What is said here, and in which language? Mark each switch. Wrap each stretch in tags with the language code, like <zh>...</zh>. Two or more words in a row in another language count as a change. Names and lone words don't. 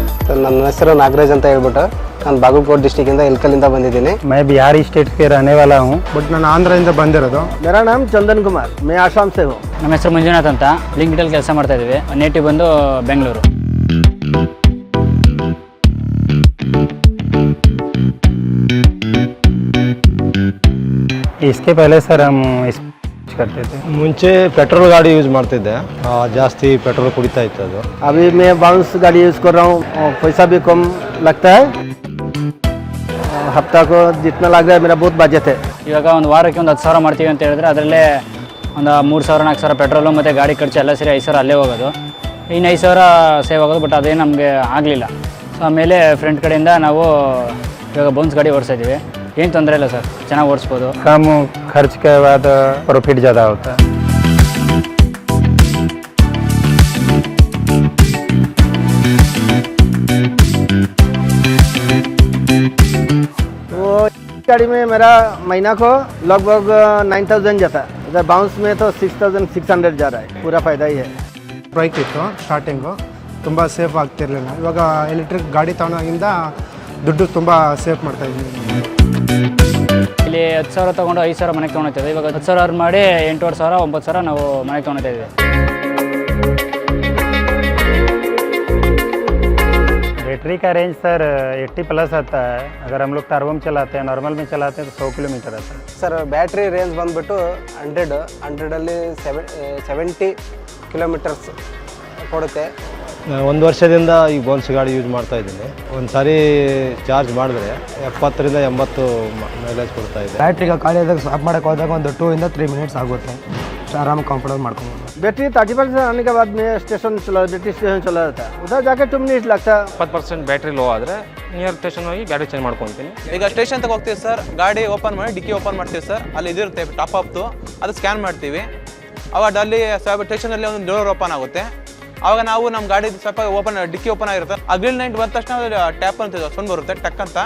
<kn>ಸರ್ ನನ್ನ ಹೆಸರು ನಾಗರಾಜ್ ಅಂತ ಹೇಳ್ಬಿಟ್ಟು ನಾನು ಬಾಗಲಕೋಟೆ ಡಿಸ್ಟ್ರಿಕ್ಕಿಂದ ಇಲ್ಕಲ್ಲಿಂದ ಬಂದಿದ್ದೀನಿ.</kn> <hi>मैं बिहारी स्टेट के रहने वाला हूँ.</hi> <kn>ಬಟ್ ನಾನು ಆಂಧ್ರದಿಂದ ಬಂದಿರೋದು.</kn> <hi>मेरा नाम चंदन कुमार, मैं आसाम से हूँ.</hi> <kn>ನಮ್ಮ ಹೆಸರು ಮಂಜುನಾಥ್ ಅಂತ ಲಿಂಕ್ಡಲ್ಲಿ ಕೆಲಸ ಮಾಡ್ತಾ ಇದ್ದೀವಿ. ನೇಟಿವ್ ಬಂದು ಬೆಂಗಳೂರು.</kn> <hi>इसके पहले सर हम करते थे.</hi> <kn>ಮುಂಚೆ ಪೆಟ್ರೋಲ್ ಗಾಡಿ ಯೂಸ್ ಮಾಡ್ತಿದ್ದೆ, ಜಾಸ್ತಿ ಪೆಟ್ರೋಲ್ ಕುಡಿತಾ ಇತ್ತು ಅದು.</kn> <hi>अभी मैं बाउंस गाड़ी यूज़ कर रहा हूँ, पैसा भी कम लगता है. हफ्ता को जितना लग रहा है मेरा बहुत बजट है.</hi> <kn>ಇವಾಗ ಒಂದು ವಾರಕ್ಕೆ ಒಂದು 10,000 ಮಾಡ್ತೀವಿ ಅಂತ ಹೇಳಿದ್ರೆ ಅದರಲ್ಲೇ ಒಂದು 3,000-4,000 ಪೆಟ್ರೋಲು ಮತ್ತು ಗಾಡಿ ಖರ್ಚು ಎಲ್ಲ ಸೇರಿ 5,000 ಅಲ್ಲೇ ಹೋಗೋದು. ಇನ್ನು 5,000 ಸೇವ್ ಆಗೋದು. ಬಟ್ ಅದೇನು ನಮಗೆ ಆಗಲಿಲ್ಲ. ಸೊ ಆಮೇಲೆ ಫ್ರೆಂಡ್ ಕಡೆಯಿಂದ ನಾವು ಇವಾಗ ಬೌನ್ಸ್ ಗಾಡಿ ಓಡಿಸಿದ್ದೀವಿ. ಏನು ತೊಂದರೆ ಇಲ್ಲ ಸರ್, ಚೆನ್ನಾಗಿ ಓಡಿಸ್ಬೋದು.</kn> <hi>कम खर्च के बाद प्रॉफिट ज़्यादा होता है. वो गाड़ी में मेरा महीना को लगभग 9,000 जाता है. इधर बाउंस में तो 6,600 जा रहा है. पूरा फ़ायदा ही है.</hi> <kn>ಬ್ರೈಕ್ ಇತ್ತು ಸ್ಟಾರ್ಟಿಂಗು, ತುಂಬ ಸೇಫ್ ಆಗ್ತಿರಲಿಲ್ಲ. ಇವಾಗ ಎಲೆಕ್ಟ್ರಿಕ್ ಗಾಡಿ ತಗೊಂಡಾಗಿಂದ ದುಡ್ಡು ತುಂಬ ಸೇಫ್ ಮಾಡ್ತಾ ಇದ್ದೀನಿ. ಇಲ್ಲಿ 10,000 ತೊಗೊಂಡು 5,000 ಮನೆಗೆ ತೊಗೊಂಡಿದ್ದೀವಿ. ಇವಾಗ 10,000 ಅರ್ನ್ ಮಾಡಿ 8,500 9,000 ನಾವು ಮನೆಗೆ ತೊಗೊಳ್ತಾ ಇದ್ದೀವಿ.</kn> <hi>बैटरी का रेंज सर 80 प्लस आता है. अगर हम लोग टर्बो में चलाते हैं, नॉर्मल में चलाते हैं तो 100 किलोमीटर आता है.</hi> <kn>ಸರ್</kn> <en>battery range</en> <kn>ಬಂದುಬಿಟ್ಟು 100ಅಲ್ಲಿ 70 ಕಿಲೋಮೀಟರ್ಸ್ ಕೊಡುತ್ತೆ. ಒಂದು ವರ್ಷದಿಂದ ಈ ಬೋನ್ಸ್ ಗಾಡಿ ಯೂಸ್ ಮಾಡ್ತಾ ಇದ್ದೀನಿ. ಒಂದು ಸಾರಿ ಚಾರ್ಜ್ ಮಾಡಿದ್ರೆ 70ರಿಂದ 80 ಮೈಲೇಜ್ ಕೊಡ್ತಾ ಇದೆ. ಬ್ಯಾಟ್ರಿಗೆ ಖಾಲಿಯಾದಾಗ ಸ್ವಾಪ್ ಮಾಡೋಕೆ ಹೋದಾಗ ಒಂದು 2 ಇಂದ 3 ಮಿನಿಟ್ಸ್ ಆಗುತ್ತೆ. आराम कंफर्टेबल ಮಾಡ್ಕೊಂಡು</kn> <hi>बैटरी 30% आने के बाद मैं स्टेशन चला,</hi> <en>battery station</en> <hi>चला जाता है. उधर जाके 2 मिनट लगता है.</hi> <kn>20%</kn> <en>battery low</en> <kn>ಆದರೆ</kn> <en>near station</en> <kn>ಹೋಗಿ ಗಾಡಿ ಚೇಂಜ್ ಮಾಡ್ಕೊತೀನಿ. ಈಗ ಸ್ಟೇಷನ್ ತಗ ಹೋಗ್ತೀವಿ ಸರ್, ಗಾಡಿ ಓಪನ್ ಮಾಡಿ ಡಿಕ್ಕಿ ಓಪನ್ ಮಾಡ್ತೀವಿ ಸರ್. ಅಲ್ಲಿ ಇದಿರುತ್ತೆ ಟಾಪ್ ಅಪ್ದು, ಅದು ಸ್ಕ್ಯಾನ್ ಮಾಡ್ತೀವಿ. ಅವಾಗ ಅಲ್ಲಿ ಸ್ವಲ್ಪ ಸ್ಟೇಷನಲ್ಲಿ ಒಂದು</kn> <en>door open</en> <kn>ಆಗುತ್ತೆ. ಆವಾಗ ನಾವು ನಮ್ಮ ಗಾಡಿ ಸ್ವಲ್ಪ ಓಪನ್ ಡಿಕ್ಕಿ ಓಪನ್ ಆಗಿರುತ್ತೆ. ಆ ಗ್ರಿಲ್ ನೈಟ್ ಬಂದ ತಕ್ಷಣ ಟ್ಯಾಪ್ ಅಂತ ಸೌಂಡ್ ಬರುತ್ತೆ, ಟಕ್ ಅಂತ.</kn>